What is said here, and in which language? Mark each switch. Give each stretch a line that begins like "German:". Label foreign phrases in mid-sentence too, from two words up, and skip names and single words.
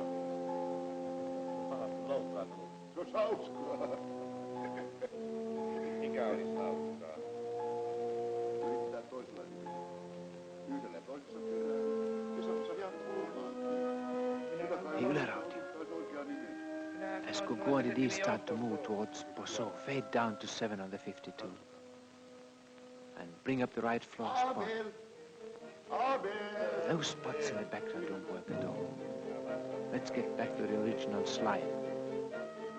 Finnish: Pahasti loukkaantunut. Se on hauskaa. Mikä olisi hauskaa? Yritetään toisella. Yhdellä toisessa perään. Ja se jatkuu vaan. Hei Ylärauti.
English: As Guguadi start to move towards Bosso, fade down to 7 on the 52. And bring up the right floor spot. Those spots in the background don't work at all. Let's get back to the original slide.